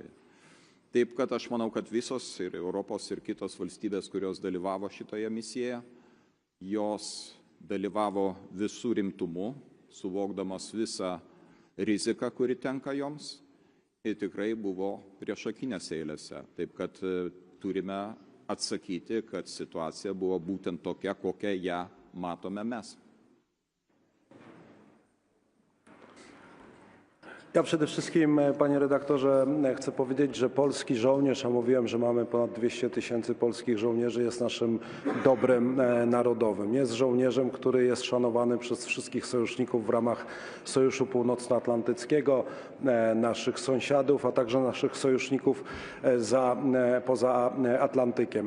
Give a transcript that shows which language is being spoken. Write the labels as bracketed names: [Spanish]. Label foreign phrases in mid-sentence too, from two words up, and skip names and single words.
[Lithuanian] Taip, kad aš manau, kad visos ir Europos ir kitos valstybės, kurios dalyvavo šitoje misijoje, jos dalyvavo visų rimtumu, suvokdamas visą riziką, kuri tenka joms, ir tikrai buvo priešakinėse eilėse. Taip, kad turime atsakyti, kad situacija buvo būtent tokia, kokią ją matome mes. [Polish] Ja przede wszystkim, panie redaktorze, chcę powiedzieć, że polski żołnierz, a mówiłem, że mamy ponad 200 000 polskich żołnierzy, jest naszym dobrem narodowym. Jest żołnierzem, który jest szanowany przez wszystkich sojuszników w ramach Sojuszu Północnoatlantyckiego, naszych sąsiadów, a także naszych sojuszników poza Atlantykiem.